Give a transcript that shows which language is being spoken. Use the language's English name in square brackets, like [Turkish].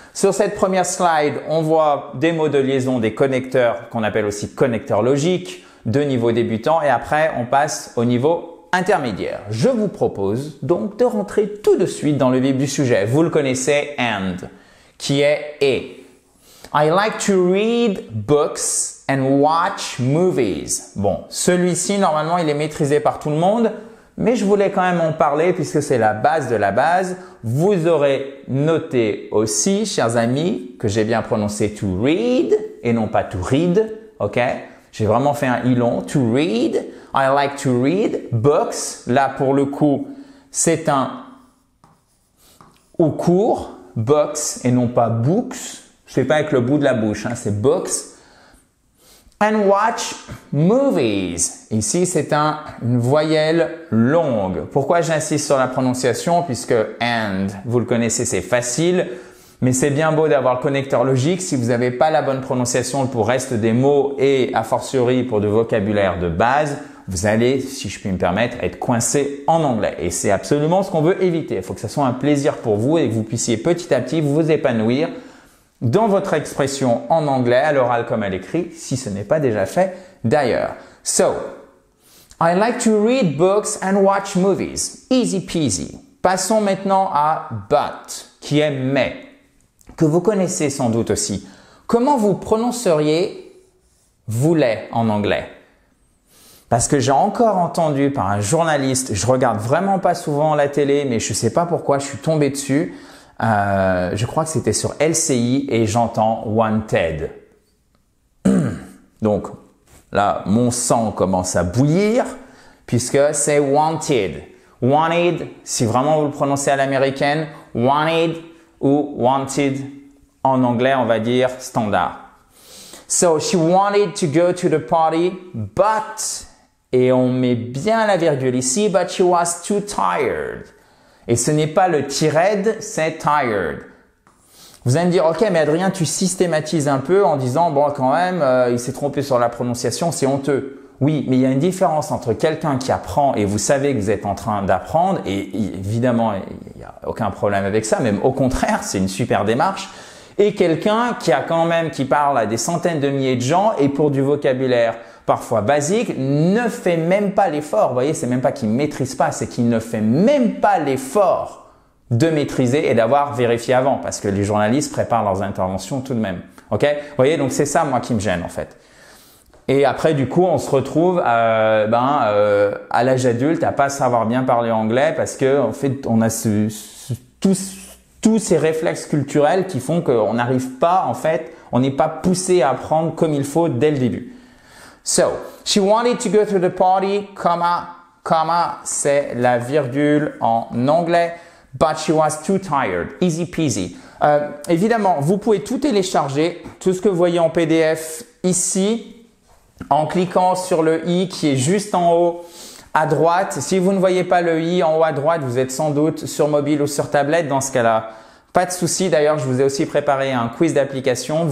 [French] Sur cette première slide, on voit des mots de liaison, des connecteurs qu'on appelle aussi connecteurs logiques de niveau débutant et après on passe au niveau intermédiaire. Je vous propose donc de rentrer tout de suite dans le vif du sujet. Vous le connaissez, and, qui est et. [English] I like to read books and watch movies. [French] Bon, celui-ci, normalement, il est maîtrisé par tout le monde, mais je voulais quand même en parler puisque c'est la base de la base. Vous aurez noté aussi, chers amis, que j'ai bien prononcé to read et non pas to read, ok? J'ai vraiment fait un i long, to read. [English] I like to read books. [French] Là, pour le coup, c'est un ou court, books et non pas books. Je fais pas avec le bout de la bouche, hein, c'est books. [English] And watch movies. [French] Ici, c'est une voyelle longue. Pourquoi j'insiste sur la prononciation? Puisque and, vous le connaissez, c'est facile. Mais c'est bien beau d'avoir le connecteur logique. Si vous n'avez pas la bonne prononciation pour le reste des mots et a fortiori pour du vocabulaire de base, vous allez, si je puis me permettre, être coincé en anglais. Et c'est absolument ce qu'on veut éviter. Il faut que ce soit un plaisir pour vous et que vous puissiez petit à petit vous épanouir dans votre expression en anglais, à l'oral comme à l'écrit, si ce n'est pas déjà fait d'ailleurs. [English] So, I like to read books and watch movies. Easy peasy. [French] Passons maintenant à but, qui est mais, que vous connaissez sans doute aussi. Comment vous prononceriez voulait en anglais? Parce que j'ai encore entendu par un journaliste, je regarde vraiment pas souvent la télé, mais je sais pas pourquoi, je suis tombé dessus. Je crois que c'était sur LCI et j'entends wanted. Donc là, mon sang commence à bouillir puisque c'est wanted. Wanted, si vraiment vous le prononcez à l'américaine, wanted ou wanted en anglais, on va dire standard. [English] So she wanted to go to the party, but, [French] et on met bien la virgule ici, [English] but she was too tired. [French] Et ce n'est pas le tired, c'est tired. Vous allez me dire, ok, mais Adrien, tu systématises un peu en disant, bon, quand même, il s'est trompé sur la prononciation, c'est honteux. Oui, mais il y a une différence entre quelqu'un qui apprend et vous savez que vous êtes en train d'apprendre et évidemment, il n'y a aucun problème avec ça, même au contraire, c'est une super démarche. Et quelqu'un qui parle à des centaines de milliers de gens et pour du vocabulaire parfois basique, ne fait même pas l'effort. Vous voyez, c'est même pas qu'il maîtrise pas, c'est qu'il ne fait même pas l'effort de maîtriser et d'avoir vérifié avant parce que les journalistes préparent leurs interventions tout de même. Ok? Vous voyez, donc c'est ça, moi, qui me gêne, en fait. Et après, du coup, on se retrouve à l'âge adulte à pas savoir bien parler anglais parce que, en fait, on a tous ces réflexes culturels qui font qu'on n'arrive pas, en fait, on n'est pas poussé à apprendre comme il faut dès le début. [English] So, she wanted to go to the party, comma, [French] c'est la virgule en anglais, [English] but she was too tired. Easy peasy. [French] Évidemment, vous pouvez tout télécharger, tout ce que vous voyez en PDF ici, en cliquant sur le i qui est juste en haut à droite. Si vous ne voyez pas le i en haut à droite, vous êtes sans doute sur mobile ou sur tablette. Dans ce cas-là, pas de souci. D'ailleurs, je vous ai aussi préparé un quiz d'application.